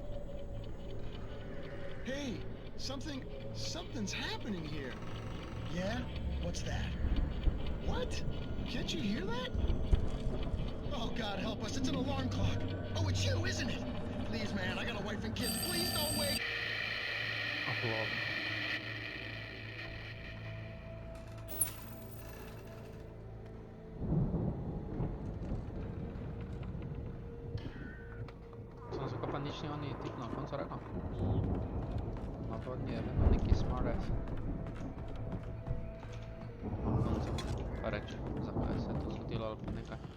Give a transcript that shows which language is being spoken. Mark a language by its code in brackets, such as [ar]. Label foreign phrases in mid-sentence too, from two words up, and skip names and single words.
[en] Hey, something's happening here. Yeah? What's that? What? Can't you hear that? Oh, God help us, it's an alarm clock. Oh, it's you, isn't it? Please, man, I got a wife and kids. Please don't wake. Aplaudo. [sl] Sam zakaj pa nič ni oni tip na koncu rekel? Navodni je vedno neki smartass. Na koncu pa reče, zakaj se je to zgodilo ali pa nekaj.